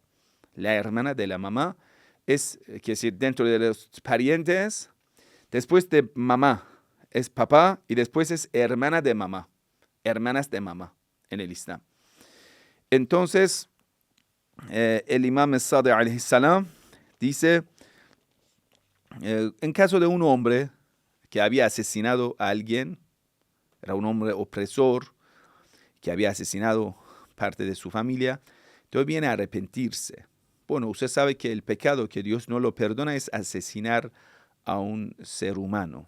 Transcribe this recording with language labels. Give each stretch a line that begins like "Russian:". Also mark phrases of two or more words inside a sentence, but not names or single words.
Spanish: La hermana de la mamá es, quiere decir, dentro de los parientes, después de mamá es papá y después es hermana de mamá. Hermanas de mamá en el Islam. Entonces, el imam Sadiq
Arabic: عليه السلام
Spanish: dice, en caso de un hombre que había asesinado a alguien, era un hombre opresor, que había asesinado parte de su familia, entonces viene a arrepentirse. Bueno, usted sabe que el pecado que Dios no lo perdona es asesinar a un ser humano.